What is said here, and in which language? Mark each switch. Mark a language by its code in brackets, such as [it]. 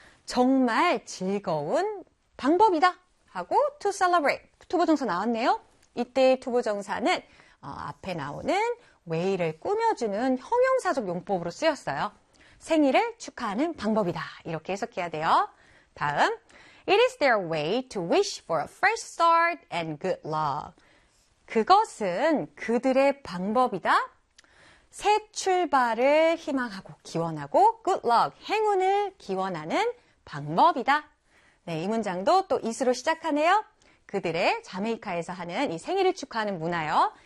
[ko] 정말 즐거운 방법이다 하고 to celebrate, 투부정사 나왔네요. 이때의 투부정사는 앞에 나오는 way를 꾸며주는 형용사적 용법으로 쓰였어요. 생일을 축하하는 방법이다 이렇게 해석해야 돼요. 다음, [en] it is their way to wish for a fresh start and good luck. [ko] 그것은 그들의 방법이다. 새 출발을 희망하고 기원하고 good luck, 행운을 기원하는 방법이다. 네, 이 문장도 또 is로 시작하네요. 그들의 자메이카에서 하는 이 생일을 축하하는 문화요.